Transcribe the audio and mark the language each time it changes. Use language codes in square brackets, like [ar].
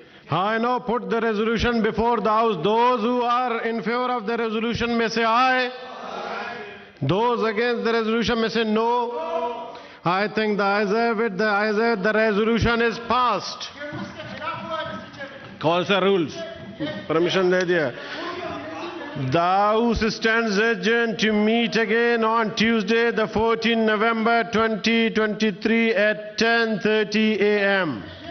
[en] I now put the resolution before the House. Those who are in favor of the resolution may say aye. Those against the resolution may say no. I think the ayes have it. The ayes have it. The resolution is passed. [ur] कौन सा rules? Permission दे दिया. [en] The House stands adjourned to meet again on Tuesday, the 14th November 2023 at 10:30 a.m.